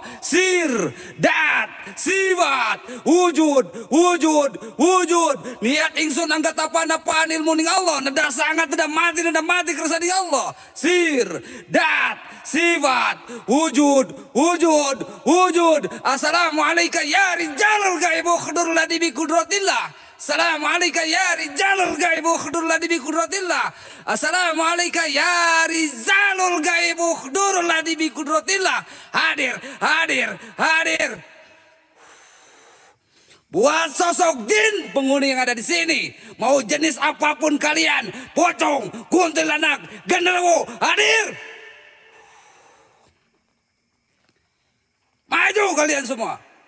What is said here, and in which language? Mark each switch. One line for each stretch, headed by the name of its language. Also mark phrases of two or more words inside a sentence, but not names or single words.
Javanese: Sir, dat, siwat, wujud. Niat ingsun angkat apa-apaan ilmu ning Allah. Neda sangat neda mati kersa di Allah. Sir, dat, siwat, wujud.
Arabic: السلام عليكم يا رجال الغيب حضور الذي بقدرة الله. السلام عليكم يا رجال الغيب حضور الذي بقدرة الله. السلام عليكم يا رجال الغيب حضور الذي بقدرة الله.
Indonesian: Hadir. Buat sosok jin penghuni yang ada di sini, mau jenis apapun kalian, pocong, kuntilanak, genderuwo, hadir. Maju kalian semua.